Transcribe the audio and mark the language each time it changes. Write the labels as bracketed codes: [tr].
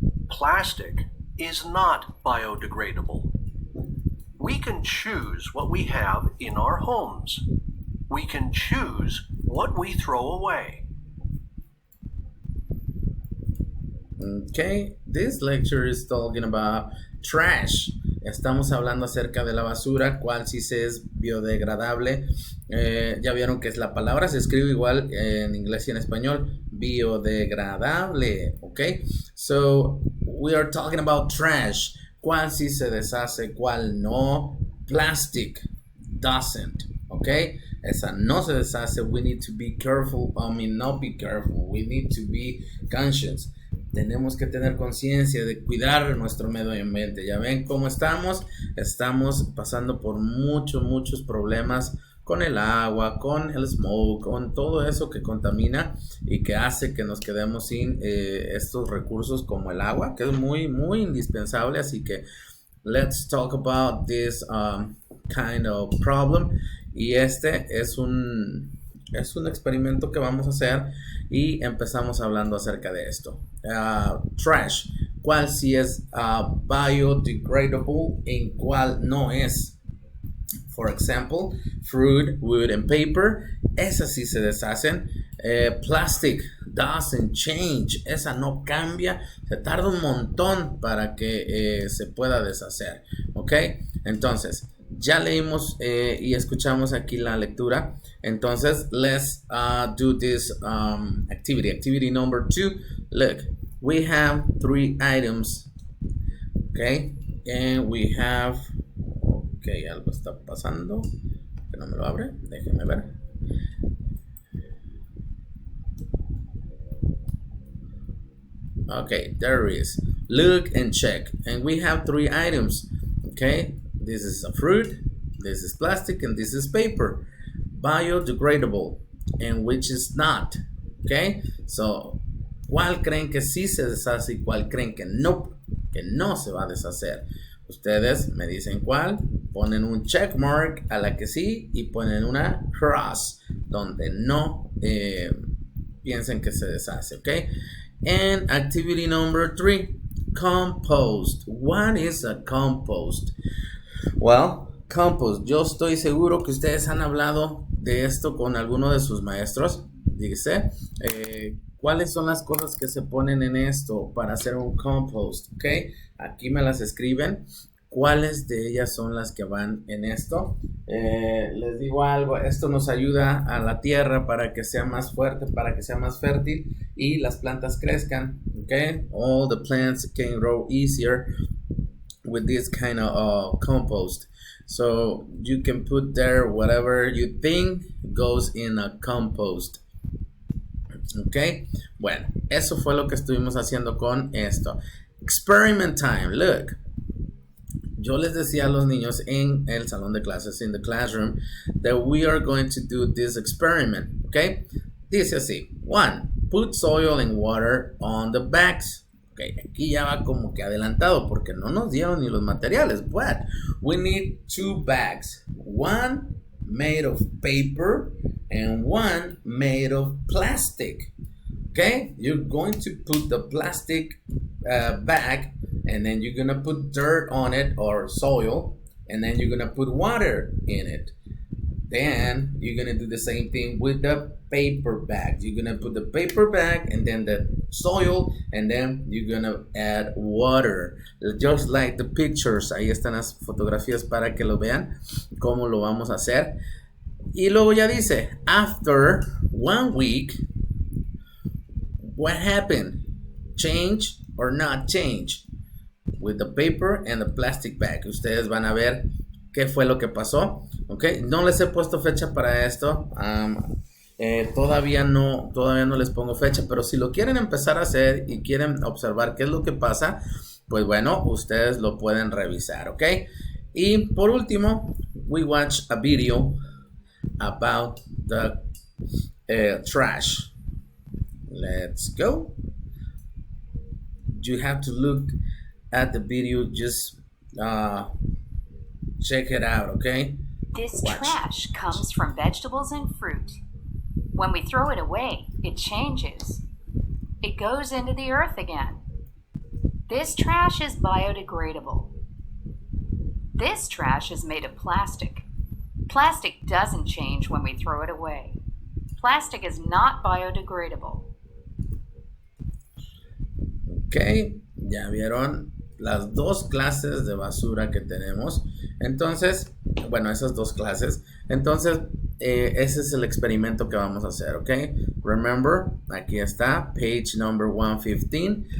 [en] Plastic is not biodegradable. We can choose what we have in our homes. We can choose what we throw away. Okay, this lecture is talking about trash. [es] Estamos hablando acerca de la basura, cuál sí se es biodegradable. Ya vieron que la palabra se escribe igual en inglés y en español, biodegradable, ok? [en] So, we are talking about trash. [es] ¿Cuál sí se deshace, cuál no? [en] Plastic doesn't, [es] ok? Esa no se deshace. [en] We need to be careful. Not be careful. We need to be conscious. [es] Tenemos que tener conciencia de cuidar nuestro medio ambiente. Ya ven cómo estamos. Estamos pasando por muchos problemas con el agua, con el smoke, con todo eso que contamina y que hace que nos quedemos sin estos recursos como el agua, que es muy indispensable. Así que [en] let's talk about this kind of problem. [es] Y este es un experimento que vamos a hacer y empezamos hablando acerca de esto. Trash, ¿cuál sí es biodegradable y cuál no es? [en] For example, fruit, wood, and paper, [es] esas sí se deshacen. [en] Plastic doesn't change, [es] esa no cambia, se tarda un montón para que se pueda deshacer, ¿ok? Entonces, ya leímos y escuchamos aquí la lectura. Entonces, [en] let's do this activity. Activity number 2. Look, we have 3 items. Okay, and we have. Okay, [es] algo está pasando. Que no me lo abre. Déjenme ver. [en] Okay, there it is. Look and check. And we have 3 items. Okay, this is a fruit, this is plastic, and this is paper. Biodegradable, and which is not. Okay, so [es] ¿cuál creen que sí se deshace y cuál creen que no se va a deshacer? Ustedes me dicen cuál, ponen un check mark a la que sí y ponen una cross donde no piensen que se deshace, okay? [en] And activity number 3, compost. What is a compost? Well, compost. [es] Yo estoy seguro que ustedes han hablado de esto con alguno de sus maestros. Dice, ¿cuáles son las cosas que se ponen en esto para hacer un compost? ¿Ok? Aquí me las escriben. ¿Cuáles de ellas son las que van en esto? Les digo algo, esto nos ayuda a la tierra para que sea más fuerte, para que sea más fértil y las plantas crezcan. ¿Ok? [en] All the plants can grow easier with this kind of compost. So you can put there whatever you think goes in a compost. [es] Ok, bueno, eso fue lo que estuvimos haciendo con esto. [en] Experiment time, look. [es] Yo les decía a los niños en el salón de clases, [en] in the classroom, that we are going to do this experiment, ok. [es] Dice así, [en] 1, put soil and water on the bags. [es] Ok, aquí ya va como que adelantado porque no nos dieron ni los materiales, [en] but we need 2 bags, one made of paper and one made of plastic. Okay, you're going to put the plastic bag and then you're gonna put dirt on it or soil and then you're gonna put water in it. Then you're gonna do the same thing with the paper bag. You're gonna put the paper bag and then the soil, and then you're gonna add water. Just like the pictures, [es] ahí están las fotografías para que lo vean cómo lo vamos a hacer. Y luego ya dice, [en] after 1 week, what happened? Change or not change? With the paper and the plastic bag. [es] Ustedes van a ver qué fue lo que pasó. Ok, no les he puesto fecha para esto. Todavía no les pongo fecha, pero si lo quieren empezar a hacer y quieren observar qué es lo que pasa, pues bueno, ustedes lo pueden revisar. [en] Ok, [es] y por último, [en] we watch a video about the trash. Let's go. You have to look at the video, just check it out, okay? This trash comes from vegetables and fruit. When we throw it away, it changes. It goes into the earth again. This trash is biodegradable. This trash is made of plastic. Plastic doesn't change when we throw it away. Plastic is not biodegradable. [es] Ok, ya vieron las dos clases de basura que tenemos. Entonces, bueno, esas dos clases. Entonces, ese es el experimento que vamos a hacer, ¿ok? [en] Remember, [es] aquí está, [en] page number 115.